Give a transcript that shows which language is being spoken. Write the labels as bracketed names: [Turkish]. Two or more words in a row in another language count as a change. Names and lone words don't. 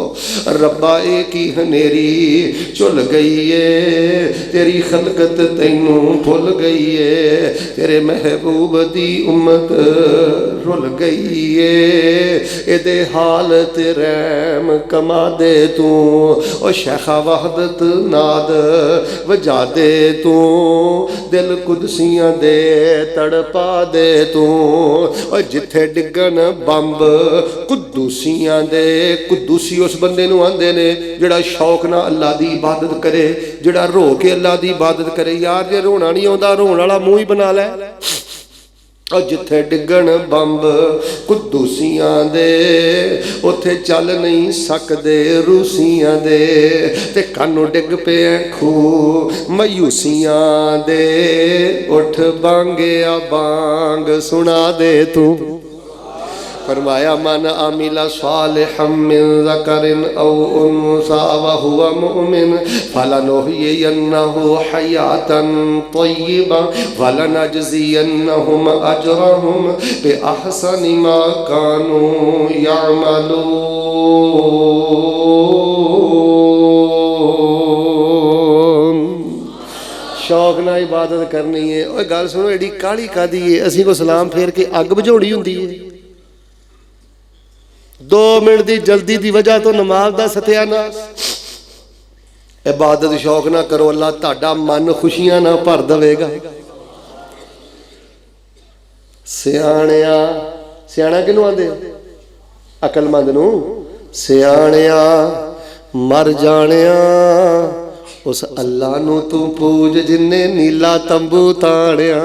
[Punjabi] ਰੱਬਾ ਇੱਕ ਹੀ ਹਨੇਰੀ ਝੁੱਲ ਗਈ ਹੈ, ਤੇਰੀ ਖ਼ਲਕਤ ਤੈਨੂੰ ਭੁੱਲ ਗਈ ਹੈ, ਤੇਰੇ ਮਹਿਬੂਬ ਦੀ ਉੱਮਤ ਰੁਲ ਗਈ ਹੈ, ਏਹਦੇ ਹਾਲਤ ਰਹਿਮ ਕਮਾ ਦੇ ਤੂੰ, ਓ ਸ਼ੇਖਾ ਵਹਿਦਤ ਨਾਦ ਵਜਾ ਦੇ ਤੂੰ, ਦਿਲ ਕੁਦਸੀ ਕੁਦੂਸੀਆਂ ਦੇ ਤੜਪਾ ਦੇ ਤੂੰ। ਓ ਜਿੱਥੇ ਡਿੱਗਣ ਬੰਬ ਕੁਦੂਸੀਆਂ ਦੇ। ਕੁਦੂਸੀ ਉਸ ਬੰਦੇ ਨੂੰ ਆਂਦੇ ਨੇ ਜਿਹੜਾ ਸ਼ੌਕ ਨਾਲ ਅੱਲਾ ਦੀ ਇਬਾਦਤ करे, ਜਿਹੜਾ [Hindi] रो के अल्लाह की इबादत करे। [Punjabi] ਯਾਰ ਜੇ ਰੋਣਾ ਨਹੀਂ ਆਉਂਦਾ ਰੋਣ ਵਾਲਾ ਮੂੰਹ ਹੀ ਬਣਾ ਲੈ। ਔਰ ਜਿੱਥੇ ਡਿੱਗਣ ਬੰਬ ਕੁਦੂਸੀਆਂ ਦੇ ਉੱਥੇ ਚੱਲ ਨਹੀਂ ਸਕਤੇ ਰੂਸੀਆਂ ਦੇ। ਤੇ ਕਾਹਨੂੰ ਡਿੱਗ ਪੇ ਖੂਹ ਮਾਯੂਸੀਆਂ ਦੇ। ਉੱਠ ਬਾਂਗੀਆ ਬਾਂਗ ਸੁਣਾ ਦੇ ਤੂੰ। [Arabic] फरमाया مَنْ عَمِلَ صَالِحًا مِنْ ذَكَرٍ أَوْ أُنْثَىٰ وَهُوَ مُؤْمِنٌ فَلَنُحْيِيَنَّهُ حَيَاةً طَيِّبَةً وَلَنَجْزِيَنَّهُمْ أَجْرَهُمْ بِأَحْسَنِ مَا كَانُوا يَعْمَلُونَ. [Punjabi] ਸ਼ੌਕ ਨਾਲ ਇਬਾਦਤ ਕਰਨੀ ਹੈ। ਓਏ ਗੱਲ ਸੁਣੋ, ਏਡੀ ਕਾਲੀ ਕਾਦੀ ਹੈ ਅਸੀਂ ਕੋ ਸਲਾਮ ਫੇਰ ਕੇ ਅੱਗ ਬੁਝਾਉਣੀ ਹੁੰਦੀ ਹੈ। [Hindi] 2 मिनट की जल्दी की वजह तो नमाज का सत्यानाश। [Punjabi] ਇਬਾਦਤ ਸ਼ੌਕ ਨਾ ਕਰੋ, ਅੱਲਾ ਤੁਹਾਡਾ ਮਨ ਖੁਸ਼ੀਆਂ ਨਾ ਭਰ ਦੇਗਾ। ਸਿਆਣਿਆ ਸਿਆਣਾ ਕਿਹਨੂੰ ਆਂਦੇ? ਅਕਲਮੰਦ ਨੂੰ। ਸਿਆਣਿਆ ਮਰ ਜਾਣਿਆ ਉਸ ਅੱਲਾ ਨੂੰ ਤੂੰ ਪੂਜ ਜਿਨ੍ਹੇ ਨੀਲਾ ਤੰਬੂ ਤਾਣਿਆ।